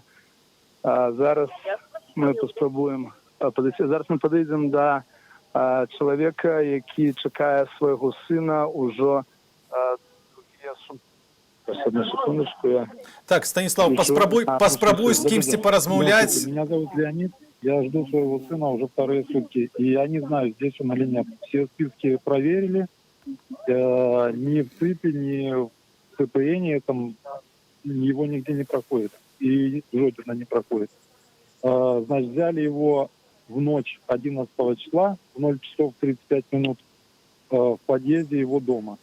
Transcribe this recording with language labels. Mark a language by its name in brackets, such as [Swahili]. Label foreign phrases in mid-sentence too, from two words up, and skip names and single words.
[Belarusian] Зараз мы паспрабуем зараз мы падыдзем да чалавека, які чакае свайго сына ўжо [Russian] одну секундочку. [Belarusian] Так, Станіслав, паспрабуй з кімсьці паразмаўляць. [Russian] Меня зовут Леонид, я жду своего сына уже вторые сутки, и я не знаю, здесь он или нет. Все списки проверили, ни в ЦИПе, ни в ЦПНе там его нигде не проходит, и Жодина не проходит. Значит, взяли его в ночь 11 числа в 0 часов 35 минут в подъезде его дома.